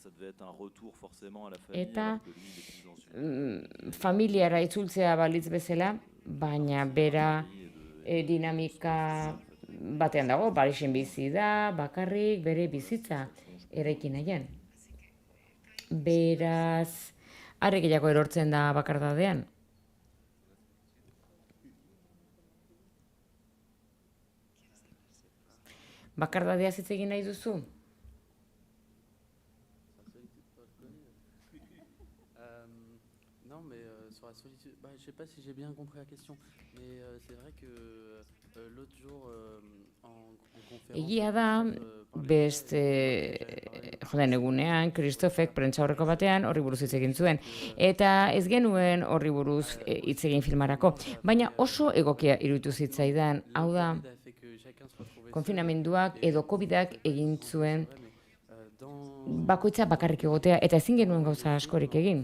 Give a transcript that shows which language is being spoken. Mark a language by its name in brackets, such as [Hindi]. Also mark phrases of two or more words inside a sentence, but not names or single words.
[Basque] Eta familiara itzultzea balitz bezala, baina bera dinamika batean dago, Parisen bizi da, bakarrik bere bizitza eraiki nahian. Beraz, are gehiago erortzen da bakardadean. Bakardadea hitz egin nahi duzu? [French] Non, mais sur la solitude, je sais pas si j'ai bien compris la question, mais c'est vrai que l'autre jour en conférence... [Basque] Egia da, beste joden egunean, Kristofek prentsaurreko batean horri buruz hitz egin zuen. Eta ez genuen horri buruz hitz egin filmarako. Baina oso egokia iruditu zitzaidan, hau da, konfinamenduak edo COVIDak egin zuen bakoitza bakarrik egotea, eta ezin genuen gauza askorik egin.